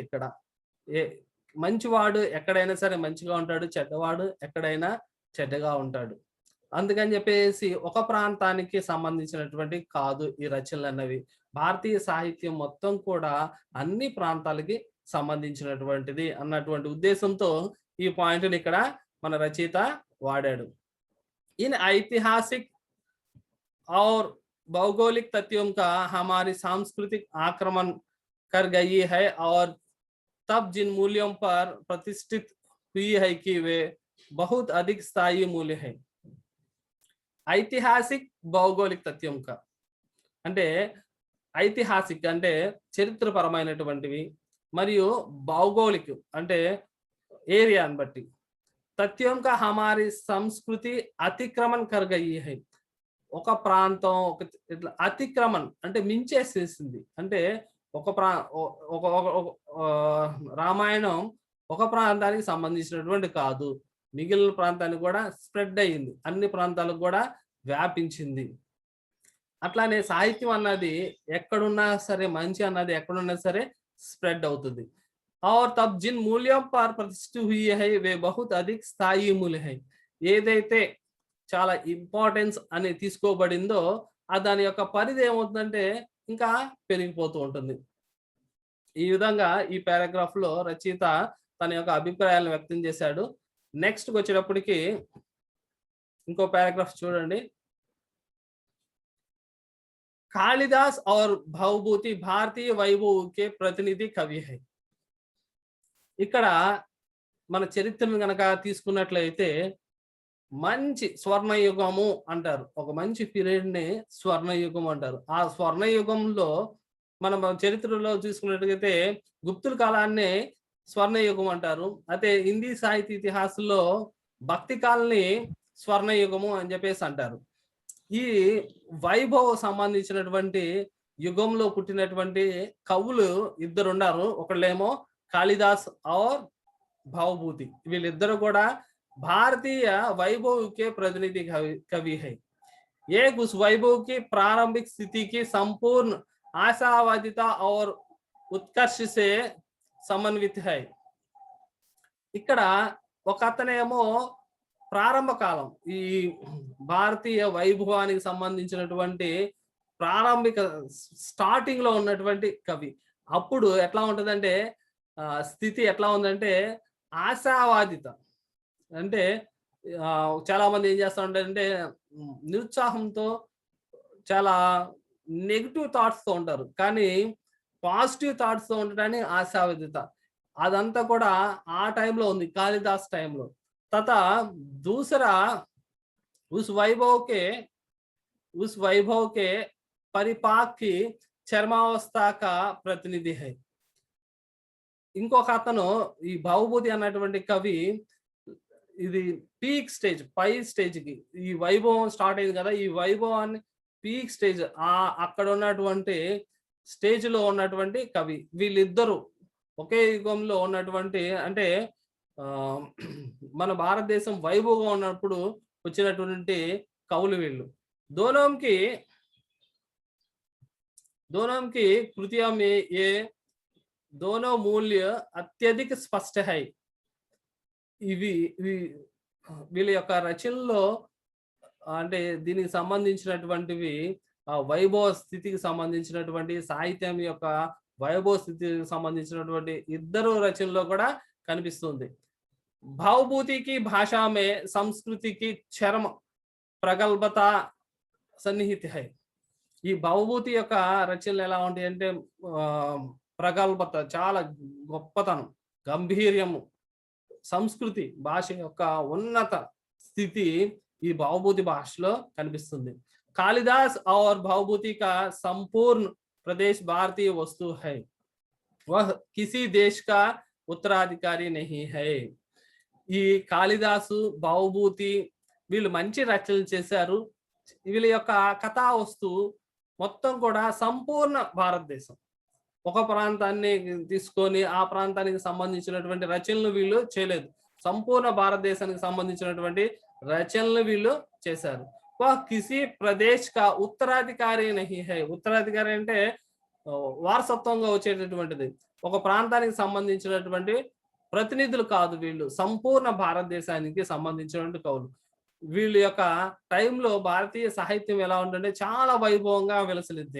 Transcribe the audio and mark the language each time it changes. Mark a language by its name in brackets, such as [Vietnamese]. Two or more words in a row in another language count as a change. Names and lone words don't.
[Telugu] ఇక్కడ ఏ మంచివాడు ఎక్కడైనా సరే మంచిగా ఉంటాడు, చెడ్డవాడు ఎక్కడైనా చెడ్డగా ఉంటాడు. అందుకని చెప్పేసి ఒక ప్రాంతానికి సంబంధించినటువంటి కాదు ఈ రచనలు అన్నవి. భారతీయ సాహిత్యం మొత్తం కూడా అన్ని ప్రాంతాలకి సంబంధించినటువంటిది అన్నటువంటి ఉద్దేశంతో ఈ పాయింట్ని ఇక్కడ మన రచయిత వాడాడు. [Hindi] इन ऐतिहासिक और भौगोलिक तथ्यों का हमारी सांस्कृतिक आक्रमण कर गई है और तब जिन मूल्यों पर प्रतिष्ठित हुई है कि वे बहुत अधिक स्थायी मूल्य है. ऐतिहासिक भौगोलिक तथ्यों का [Telugu] అంటే ఐతిహాసిక అంటే చరిత్రపరమైనటువంటివి, మరియు భౌగోళిక అంటే ఏరియాని బట్టి. [Hindi] तथ्यं का हमारी संस्कृति अतिक्रमण कर गई है. [Telugu] ఒక ప్రాంతం ఒక ఇట్లా అతిక్రమణ్ అంటే మించేసేసింది. అంటే ఒక ప్రా ఒ- ఒక ఒక ఒక రామాయణం ఒక ప్రాంతానికి సంబంధించినటువంటి కాదు. మిగిలిన ప్రాంతానికి కూడా స్ప్రెడ్ అయ్యింది. అన్ని ప్రాంతాలకు కూడా వ్యాపించింది. అట్లానే సాహిత్యం అన్నది ఎక్కడున్నా సరే, మంచి అన్నది ఎక్కడున్నా సరే స్ప్రెడ్ అవుతుంది. [Hindi] और तब जिन मूल्यों पर प्रतिष्ठित हुई है वे बहुत अधिक स्थायी मूल्य है. [Telugu] ఏదైతే చాలా ఇంపార్టెన్స్ అని తీసుకోబడిందో దాని యొక్క పరిధి ఏమవుతుందంటే ఇంకా పెరిగిపోతూ ఉంటుంది. ఈ విధంగా ఈ పారాగ్రాఫ్ లో రచయిత తన యొక్క అభిప్రాయాలను వ్యక్తం చేశాడు. నెక్స్ట్ వచ్చేటప్పటికి ఇంకో పారాగ్రాఫ్ చూడండి. [Hindi] कालिदास और भवभूति भारतीय वैभव के प्रतिनिधि कवि है. [Telugu] ఇక్కడ మన చరిత్రను గనక తీసుకున్నట్లయితే మంచి స్వర్ణయుగము అంటారు. ఒక మంచి పీరియడ్ ని స్వర్ణయుగం అంటారు. ఆ స్వర్ణయుగంలో మనం చరిత్రలో చూసుకున్నట్లయితే గుప్తుల కాలాన్ని స్వర్ణయుగం అంటారు. అయితే హిందీ సాహిత్య ఇతిహాసంలో భక్తి కాలాన్ని స్వర్ణయుగము అని చెప్పేసి అంటారు. ఈ వైభవ్ సంబంధించినటువంటి యుగంలో పుట్టినటువంటి కవులు ఇద్దరు ఉన్నారు. ఒకళ్ళేమో కాళిదాస్ और भावभूति. వీళ్ళిద్దరు కూడా [Hindi] भारतीय वैभव के प्रतिनिधि कवि है. एक उस वैभव की प्रारंभिक स्थिति की संपूर्ण आशावादिता और उत्कर्ष से समन्वित है. [Telugu] ఇక్కడ ఒక అతనేమో ప్రారంభ కాలం ఈ భారతీయ వైభవానికి సంబంధించినటువంటి ప్రారంభిక స్టార్టింగ్ లో ఉన్నటువంటి కవి. అప్పుడు ఎట్లా ఉంటదంటే స్థితి ఎట్లా ఉందంటే ఆశావాదిత. అంటే చాలా మంది ఏం చేస్తా ఉంటారంటే నిరుత్సాహంతో చాలా [English] negative thoughts [Telugu] తో ఉంటారు. కానీ [English] positive thoughts [Telugu] తో ఉండటాన్ని ఆశావాదిత. అదంతా కూడా ఆ టైంలో ఉంది, కాళిదాస్ టైంలో. [Hindi] तथा दूसरा उस वैभव के परिपाक की చర్మావస్థ का प्रतिनिधि है. [Telugu] ఇంకొక అతను ఈ భవభూతి అన్నటువంటి కవి ఇది [English] peak stage, [Telugu] పై స్టేజ్ కి ఈ వైభవం స్టార్ట్ అయింది కదా, ఈ వైభవాన్ని [English] peak stage [Telugu] అక్కడ ఉన్నటువంటి స్టేజ్ లో ఉన్నటువంటి కవి. వీళ్ళిద్దరూ ఒకే యుగంలో ఉన్నటువంటి అంటే మన భారతదేశం వైభవంగా ఉన్నప్పుడు వచ్చినటువంటి కవులు వీళ్ళు. [Hindi] दोनों की कृतियों में ये दोनों मूल्य अत्यधिक स्पष्ट है. [Telugu] ఇవి వీళ్ళ యొక్క రచనలో అంటే దీనికి సంబంధించినటువంటివి వైభవ స్థితికి సంబంధించినటువంటి సాహిత్యం యొక్క వైభవ స్థితికి సంబంధించినటువంటి ఇద్దరు రచనలో కూడా కనిపిస్తుంది. [Hindi] भावभूति की भाषा में संस्कृति की चरम प्रगल्भता सन्निहित है. [Telugu] ఈ భవభూతి యొక్క రచనలు ఎలా ఉంటాయి అంటే ప్రగల్భత, చాలా గొప్పతనం, గంభీర్యము, సంస్కృతి భాష యొక్క ఉన్నత స్థితి ఈ భవభూతి భాషలో కనిపిస్తుంది. [Hindi] कालिदास और भवभूति का संपूर्ण प्रदेश भारतीय वस्तु है. वह किसी देश का उत्तराधिकारी नहीं है. [Telugu] ఈ కాళిదాసు భవభూతి వీళ్ళు మంచి రచనలు చేశారు. వీళ్ళ యొక్క కథా వస్తువు మొత్తం కూడా సంపూర్ణ భారతదేశం. ఒక ప్రాంతాన్ని తీసుకొని ఆ ప్రాంతానికి సంబంధించినటువంటి రచనలు వీళ్ళు చేయలేదు. సంపూర్ణ భారతదేశానికి సంబంధించినటువంటి రచనలు వీళ్ళు చేశారు. [Hindi] किसी प्रदेश का उत्तराधिकारी नहीं है. [Telugu] ఉత్తరాధికారి అంటే వారసత్వంగా వచ్చేటటువంటిది. ఒక ప్రాంతానికి సంబంధించినటువంటి ప్రతినిధులు కాదు వీళ్ళు, సంపూర్ణ భారతదేశానికి సంబంధించినటువంటి కవులు. వీళ్ళ యొక్క టైంలో భారతీయ సాహిత్యం ఎలా ఉందంటే చాలా వైభవంగా విలసిల్లింది.